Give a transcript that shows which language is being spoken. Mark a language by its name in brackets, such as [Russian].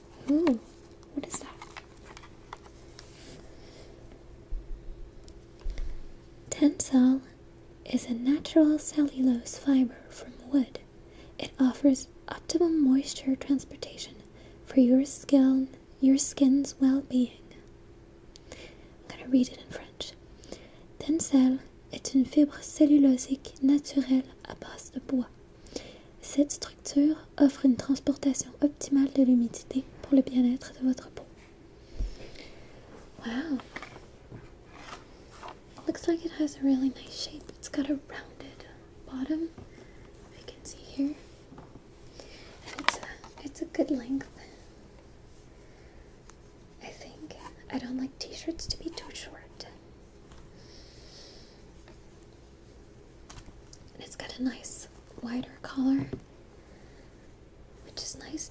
[English] Ooh, what is that? TenTree is a natural cellulose fiber from wood. It offers optimum moisture transportation for your skin's well-being. I'm going to read it in French. [French] TenTree est une fibre cellulosique naturelle à base de bois. Cette structure offre une transportation optimale de l'humidité pour le bien-être de votre peau. [English] Wow. Looks like it has a really nice shape. It's got a rounded bottom, if you can see here. And it's a good length. I think. I don't like t-shirts to be too short. And it's got a nice wider collar, which is nice.